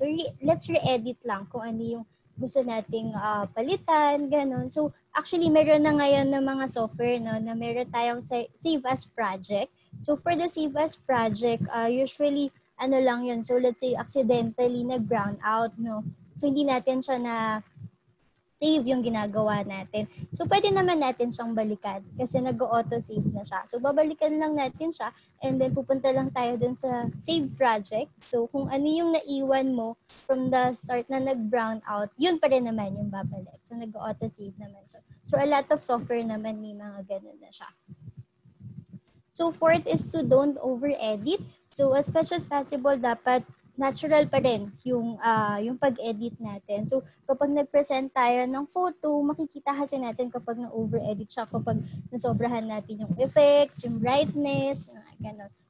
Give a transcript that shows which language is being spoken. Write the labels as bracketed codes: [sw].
[tl] So, let's re-edit lang kung ano yung gusto nating palitan, ganun. So, actually, meron na ngayon ng mga software, no, na meron tayong save as project. So, for the save as project, usually, lang yun. So, let's say, accidentally nag-brown out, no. So, hindi natin siya na save yung ginagawa natin. So, pwede naman natin siyang balikan kasi nag-auto-save na siya. So, babalikan lang natin siya and then pupunta lang tayo dun sa save project. So, kung ano yung naiwan mo from the start na nag-brown out, yun pa rin naman yung babalik. So, nag-auto-save naman siya. So, [en] a lot of software [tl] naman may mga ganun na siya. [en] So, fourth is to don't over-edit. [tl] So, as much as possible, dapat natural pa rin yung pag-edit natin. So, kapag nag-present tayo ng photo, makikita kasi natin kapag na-over-edit siya, kapag nasobrahan natin yung effects, yung brightness, yung gano'n.